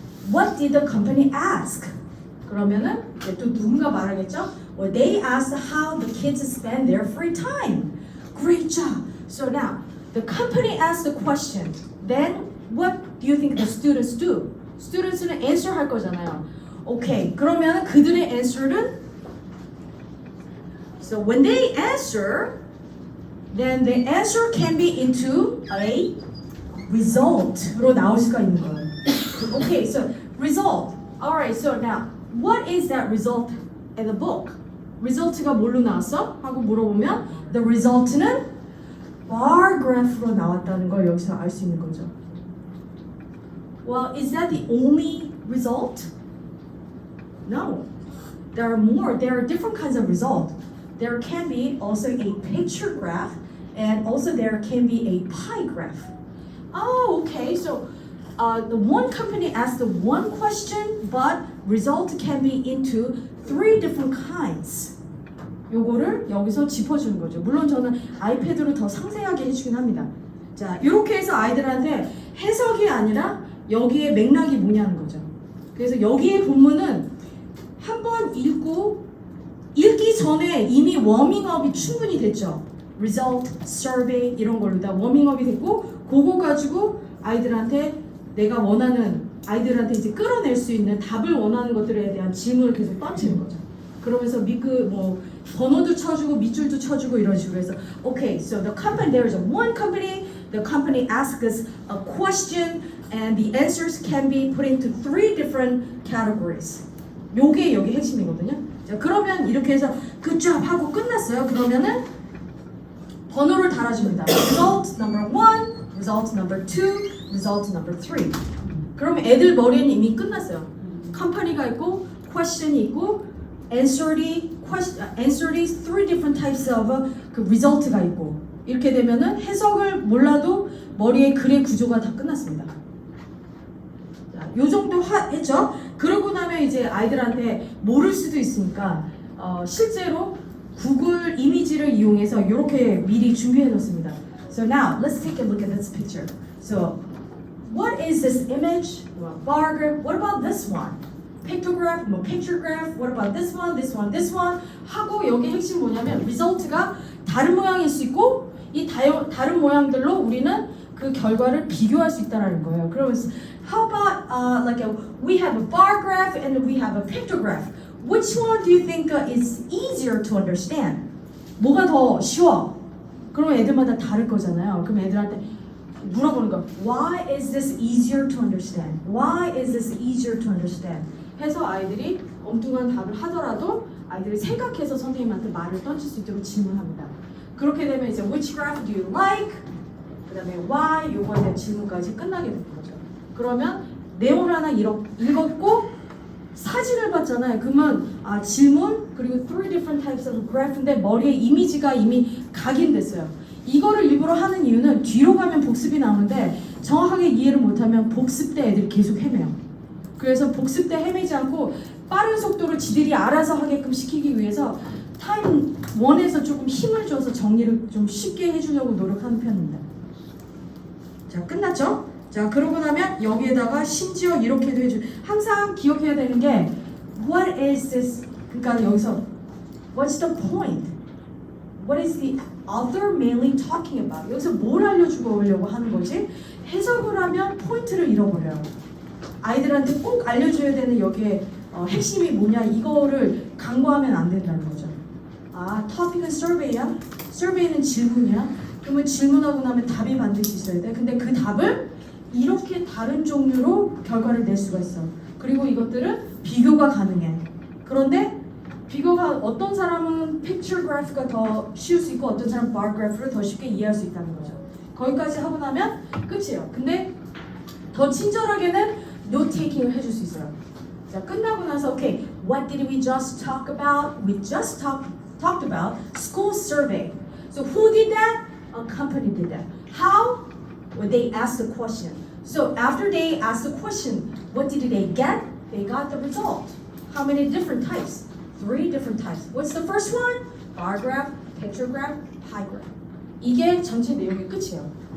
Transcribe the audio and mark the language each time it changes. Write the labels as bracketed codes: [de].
[en] What did the company ask? [ko] 그러면은 또 누군가 말하겠죠? [en] Well, they asked how the kids spend their free time. Great job. So now the company asked the question. Then what do you think the students do? [ko] Students는 answer 할 거잖아요. [en] Okay. [ko] 그러면 그들의 [en] answer는 so when they answer, then the answer can be into a result로 [ko] 나올 수가 있는 거예요. [en] Okay, so result. Alright, so now what is that result in the book? [ko] result가 뭘로 나왔어? 하고 물어보면 the result는 bar graph로 나왔다는 걸 여기서 알 수 있는 거죠. [en] Well, is that the only result? No. There are more. There are different kinds of result. There can be also a picture graph and also there can be a pie graph. Oh, okay. So the one company asked the one question, but result can be into 3 different kinds. [ko] 요거를 여기서 짚어주는 거죠. 물론 저는 아이패드로 더 상세하게 해주긴 합니다. 자, 이렇게 해서 아이들한테 해석이 아니라 여기에 맥락이 뭐냐는 거죠. 그래서 여기에 본문은 한번 읽기 전에 이미 워밍업이 충분히 됐죠. result, survey 이런 걸로 다 워밍업이 됐고 그거 가지고 아이들한테 내가 원하는 아이들한테 이제 끌어낼 수 있는 답을 원하는 것들에 대한 질문을 계속 던지는 거죠. 그러면서 번호도 쳐주고 밑줄도 쳐주고 이런 식으로 해서 [en] okay, so the company there is one company, the company asks us a question and the answers can be put into 3 different categories. [ko] 요게 여기 핵심이거든요. 자, 그러면 이렇게 해서 good job 하고 끝났어요. 그러면은 번호를 달아줍니다. [en] result number 1, result number 2, result number 3. [ko] 그러면 애들 머리는 이미 끝났어요. 컴퍼니가 있고, question이 있고, answer이 [en] 3 different types of [ko] 그 result가 있고 이렇게 되면은 해석을 몰라도 머리의 글의 구조가 다 끝났습니다. 자, 요 정도 했죠. 그러고 나면 이제 아이들한테 모를 수도 있으니까 실제로 구글 이미지를 이용해서 이렇게 미리 준비해 놓습니다. [en] So now let's take a look at this picture. So what is this image? Bar graph. What about this one? [ko] pictograph, picture graph, [en] what about this one, [ko] this one, this one 하고 여기 핵심 뭐냐면 result가 다른 모양일 수 있고 이 다른 모양들로 우리는 그 결과를 비교할 수 있다는 거예요. 그러면서 [en] how about we have a bar graph and we have a pictograph. Which one do you think is easier to understand? [ko] 뭐가 더 쉬워? 그러면 애들마다 다를 거잖아요. 그럼 애들한테 물어보는 거. Why is this easier to understand? Why is this easier to understand? 해서 아이들이 엉뚱한 답을 하더라도 아이들이 생각해서 선생님한테 말을 던질 수 있도록 질문합니다. 그렇게 되면 이제 [en] which graph do you like? [ko] 그 다음에 why? 요거에 대한 질문까지 끝나게 되는 거죠. 그러면 내용을 하나 읽었고 사진을 봤잖아요. 그러면 질문 그리고 [en] three different types of graph [ko] 인데 머리에 이미지가 이미 각인됐어요. 이거를 일부러 하는 이유는 뒤로 가면 복습이 나오는데 정확하게 이해를 못하면 복습 때 애들이 계속 헤매요. 그래서 복습 때 헤매지 않고 빠른 속도로 지들이 알아서 하게끔 시키기 위해서 타임 1에서 조금 힘을 줘서 정리를 좀 쉽게 해주려고 노력하는 편입니다. 자, 끝났죠? 자, 그러고 나면 여기에다가 심지어 이렇게도 해줘. 항상 기억해야 되는 게 [en] What is this? 그러니까 여기서 What's the point? What is the author mainly talking about? [ko] 여기서 뭘 알려주려고 하는 거지? 해석을 하면 포인트를 잃어버려요. 아이들한테 꼭 알려줘야 되는 여기에 핵심이 뭐냐 이거를 강조하면 안 된다는 거죠. 토픽은 survey야? survey는 질문이야? 그러면 질문하고 나면 답이 반드시 있어야 돼. 근데 그 답을 이렇게 다른 종류로 결과를 낼 수가 있어. 그리고 이것들은 비교가 가능해. 그런데 비교가 어떤 사람은 picture graph가 더 쉬울 수 있고 어떤 사람은 bar graph를 더 쉽게 이해할 수 있다는 거죠. 거기까지 하고 나면 끝이에요. 근데 더 친절하게는 note taking을 해줄 수 있어요. 자, 끝나고 나서 [en] okay, what did we just talk about? We just talked about school survey. So who did that? A company did that. How? Well, they asked the question. So after they asked the question, what did they get? They got the result. How many different types? 3 different types. What's the first one? Bar graph, picture graph, pie graph. [ko] 이게 전체 내용의 끝이에요.